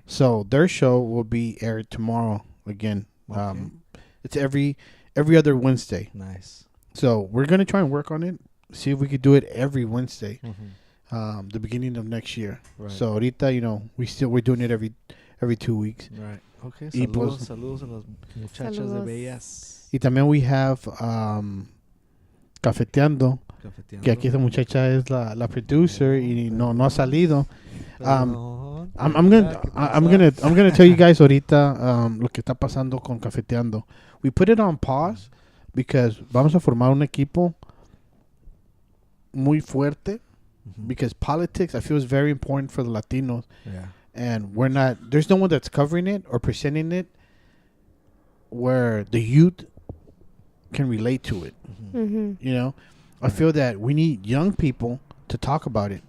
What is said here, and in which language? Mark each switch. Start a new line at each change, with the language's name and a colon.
English: So their show will be aired tomorrow again. Okay. It's every other Wednesday. Nice. So we're gonna try and work on it. See if we could do it every Wednesday, Mm-hmm. the beginning of next year. Right. So ahorita, you know, we're doing it every 2 weeks. Right. Okay.
Spanish: Y Saludos, pues- saludos a las muchachas de Saludos. Bellas. Y también we have Cafeteando, Cafeteando. que aquí esa muchacha es la producer y no ha salido. Perdón.
English: I'm gonna tell you guys ahorita lo que está pasando con Cafeteando. We put it on pause because vamos a formar un equipo muy fuerte Mhm. because politics I feel is very important for the Latinos, Yeah. and there's no one that's covering it or presenting it where the youth can relate to it. Mhm. Mm-hmm. You know, I feel that we need young people to talk about it.